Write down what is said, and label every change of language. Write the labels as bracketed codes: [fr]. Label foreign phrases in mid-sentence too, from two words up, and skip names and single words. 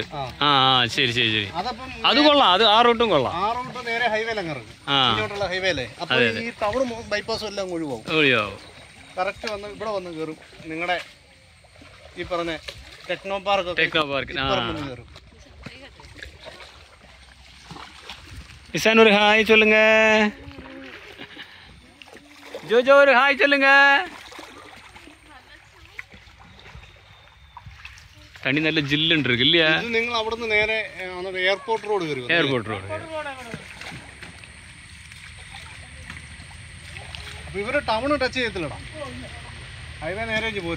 [ml] ശരി ശരി ശരി. അത് കൊള്ളാം. അത് ആ റൂട്ടും കൊള്ളാം. ആ റൂട്ട് നേരെ ഹൈവേയിലോട്ടുള്ള ഹൈവേയിലെ. അപ്പൊ ഈ [en] town bypass [ml] എല്ലാം ഒഴിവാകും. കറക്റ്റ് വന്ന് ഇവിടെ വന്ന് കയറും. നിങ്ങളുടെ ഈ പറഞ്ഞ ടെക്നോ പാർക്ക് കയറും. [ta] இசான் ஒரு ஹாய் சொல்லுங்க. ஜோஜோ ஒரு ஹாய் சொல்லுங்க. [ml] തണി നല്ല ജില്ലുണ്ട് ഇല്ല? നിങ്ങൾ അവിടുന്ന് നേരെ [en] airport road [ml] കയറി. [en] airport road. [ml] അപ്പൊ ഇവര് [en] town touch [ml] ചെയ്യത്തില്ലടാ. ഹൈവേ നേരെ പോരും.